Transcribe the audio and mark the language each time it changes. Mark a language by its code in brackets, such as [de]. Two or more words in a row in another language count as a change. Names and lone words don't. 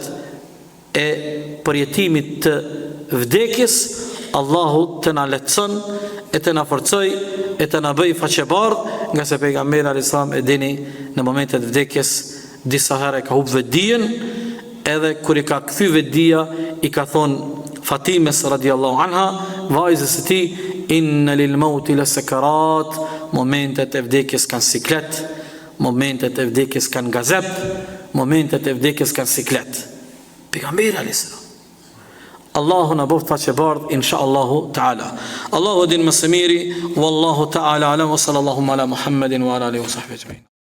[sq] e përjetimit të vdekjes Allahu të na lehtëson e të na forcoj e të na bëj faqebardh, nga se pejgamberi [ar] عليه السلام [sq] e dini në momentet e vdekjes disa herë ka humbë vetdijen, edhe kur i ka kthy vetdia i ka thonë Fatimes [ar] رضي الله عنها, [sq] vajzës e tij, [ar] إن للموت لسكرات, [sq] momentet e vdekjes kanë siklet, momentet e vdekjes kanë gazep, momentet e vdekjes kanë siklet. Pejgamberi [ar] عليه السلام. [sq] Allahu na boft faqebardh [ar] إن شاء الله تعالى. [sq] Allahu din më së miri, [ar] والله تعالى أعلم وصلى الله على محمد وعلى آله وصحبه أجمعين.